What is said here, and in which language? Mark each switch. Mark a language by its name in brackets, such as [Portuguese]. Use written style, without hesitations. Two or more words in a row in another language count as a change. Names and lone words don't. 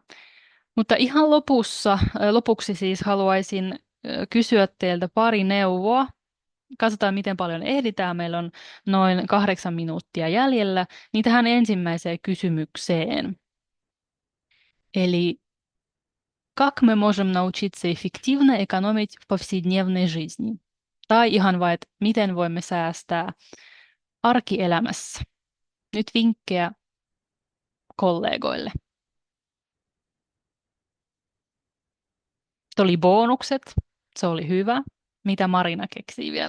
[Finnish] Mutta ihan lopuksi siis haluaisin kysyä teiltä pari neuvoa. Katsotaan, miten paljon ehditään. Meillä on noin 8 minuuttia jäljellä. Niin tähän ensimmäiseen kysymykseen. [Russian] Eli как мы можем научиться эффективно экономить в повседневной жизни? [Finnish] Tai ihan vain, että miten voimme säästää arkielämässä. Nyt vinkkejä kollegoille. Oli bonukset, se oli hyvä. Mitä Marina keksii vielä?